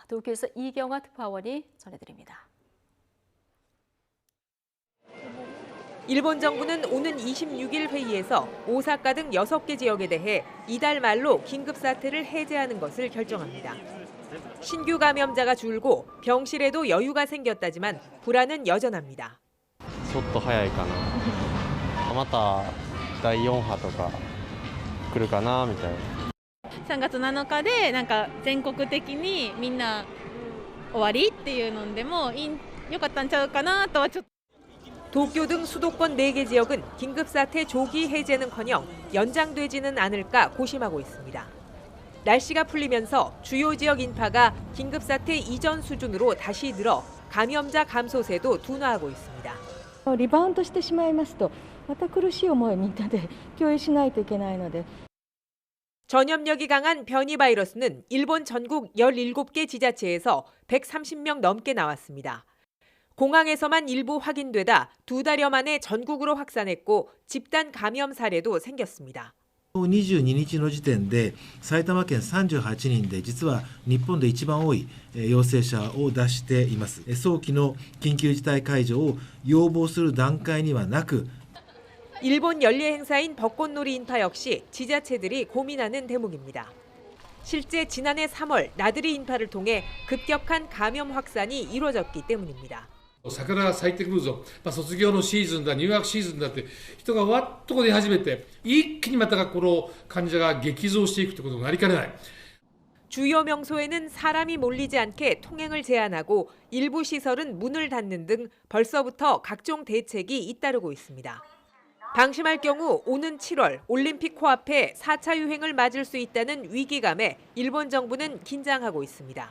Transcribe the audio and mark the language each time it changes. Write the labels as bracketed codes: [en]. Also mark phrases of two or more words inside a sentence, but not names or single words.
[ko] 도쿄에서 이경아 특파원이 전해드립니다. 일본 정부는 오는 26일 회의에서 오사카 등 6개 지역에 대해 이달 말로 긴급사태를 해제하는 것을 결정합니다. 신규 감염자가 줄고 병실에도 여유가 생겼다지만 불안은 여전합니다. [ja] ちょっと早いかな。また第4波とか来るかなみたいな。 3月7日でなんか全国的にみんな終わりっていうのでも良かったんちゃうかなとはちょっと。 [ko] 도쿄 등 수도권 4개 지역은 긴급사태 조기 해제는커녕 연장되지는 않을까 고심하고 있습니다. 날씨가 풀리면서 주요 지역 인파가 긴급사태 이전 수준으로 다시 늘어 감염자 감소세도 둔화하고 있습니다. [ja] リバウンドしてしまいますとまた苦しい思いをみんなで共有しないといけないので [ko] 전염력이 강한 변이 바이러스는 일본 전국 17개 지자체에서 130명 넘게 나왔습니다. 공항에서만 일부 확인되다 2달여 만에 전국으로 확산했고 집단 감염 사례도 생겼습니다. [ja] 22 日の時点で埼玉県38人で実は日本で一番多い陽性者を出しています。早期の緊急事態解除を要望する段階にはなく [ko] 일본 연례 행사인 벚꽃놀이 인파 역시 지자체들이 고민하는 대목입니다. 실제 지난해 3월 나들이 인파를 통해 급격한 감염 확산이 이루어졌기 때문입니다. [ja] 桜が咲いてくるぞ、卒業のシーズンだ、入学シーズンだって人がわっと出始めて一気にまたこの患者が激増していくということになりかねない。 [ko] 주요 명소에는 사람이 몰리지 않게 통행을 제한하고 일부 시설은 문을 닫는 등 벌써부터 각종 대책이 잇따르고 있습니다. 방심할 경우 오는 7월 올림픽 코앞에 4차 유행을 맞을 수 있다는 위기감에 일본 정부는 긴장하고 있습니다.